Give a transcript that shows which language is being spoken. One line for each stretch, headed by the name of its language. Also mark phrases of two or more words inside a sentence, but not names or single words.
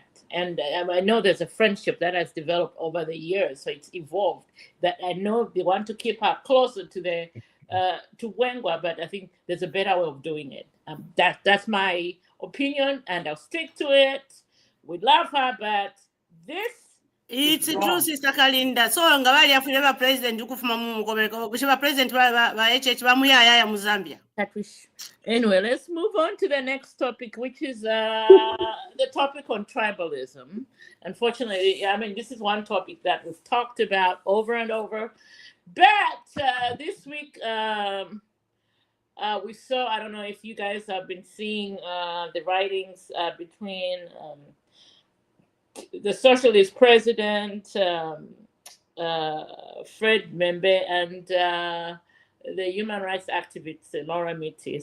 English: And I know there's a friendship that has developed over the years, so it's evolved. That I know they want to keep her closer to to Wengwa, but I think there's a better way of doing it. That's my opinion, and I'll stick to it. We love her, but this. It's true, Sister Kalinda.
Bemba: So ngabali afuleva president ukufuma Mukobeko. Kushiba president ba HH ba muyaya mu Zambia.
English: Anyway, let's move on to the next topic, which is the topic on tribalism. Unfortunately, I mean, this is one topic that we've talked about over and over. But this week, we saw, I don't know if you guys have been seeing the writings between the socialist president, Fred Membe, and the human rights activist Laura Mitty.